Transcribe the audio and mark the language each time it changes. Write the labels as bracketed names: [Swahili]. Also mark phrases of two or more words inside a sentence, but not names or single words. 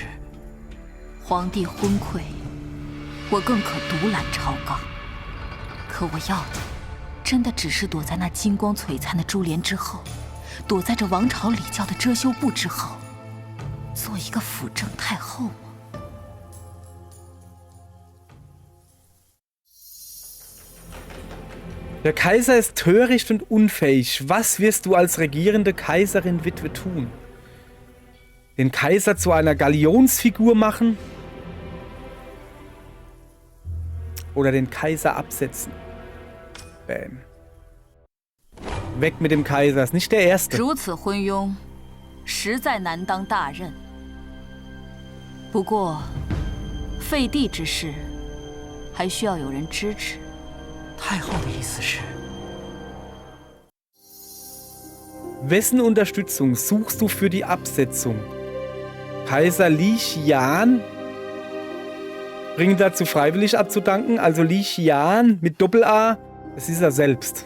[Chinese] 皇帝昏聩，我更可独揽朝纲。可我要的，真的只是躲在那金光璀璨的珠帘之后，躲在这王朝礼教的遮羞布之后，做一个辅政太后吗？ [German] Der Kaiser ist töricht und unfähig. Was wirst du als regierende Kaiserin-Witwe tun? Den Kaiser zu einer Galionsfigur machen? Oder den Kaiser absetzen? Bam. Weg mit dem Kaiser, ist nicht der Erste. [Chinese] 如此昏庸，实在难当大任。不过，废帝之事，还需要有人支持。太后的意思是 [German] Wessen Unterstützung suchst du für die Absetzung? Kaiser Li Xian bringen dazu freiwillig abzudanken. Also Li Xian mit Doppel-A, das ist er selbst.